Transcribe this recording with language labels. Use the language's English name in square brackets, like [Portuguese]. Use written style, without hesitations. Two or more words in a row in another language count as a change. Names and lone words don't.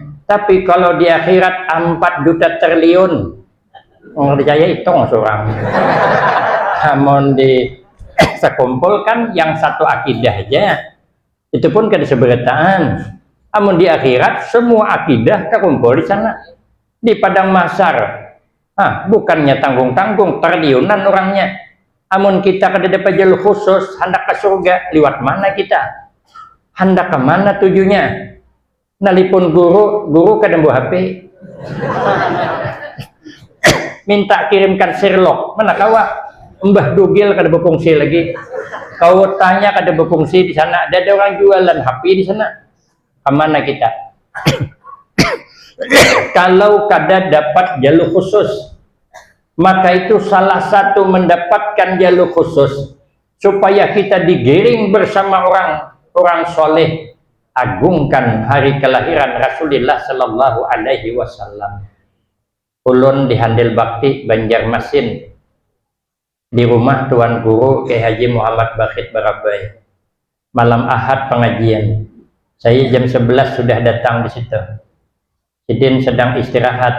[Indonesian] Tapi kalau di akhirat 4 juta triliun, orang percaya hitung seorang. [Banjar] Namun di sekumpul kan yang satu akidah aja, itu pun kada seberataan. [Indonesian] Namun di akhirat semua akidah terkumpul di sana, di padang mahsyar. Bukannya tanggung-tanggung, triliunan orangnya. [Banjar] Amun kita kada dapat jalur khusus, hendak ke surga, lewat mana kita? Hendak ke mana tujunya? Nalipun guru kada bawa HP. Minta kirimkan Sherlock, mana kawa? Mbah Dugil kada berfungsi lagi. Kau tanya kada berfungsi di sana, ada orang jualan HP di sana. [Indonesian] Kemana kita? Kalau kada dapat jalur khusus, maka itu salah satu mendapatkan jalur khusus supaya kita digiring bersama orang soleh. Agungkan hari kelahiran Rasulullah [Arabic] صلى الله عليه وسلم. [Banjar] Ulun di Handil Bakti Banjarmasin, di rumah Tuan Guru Kiai Haji Muhammad Bakhit Barabai. [Indonesian] Malam Ahad pengajian. Saya jam 11 sudah datang di situ. Sidin sedang istirahat.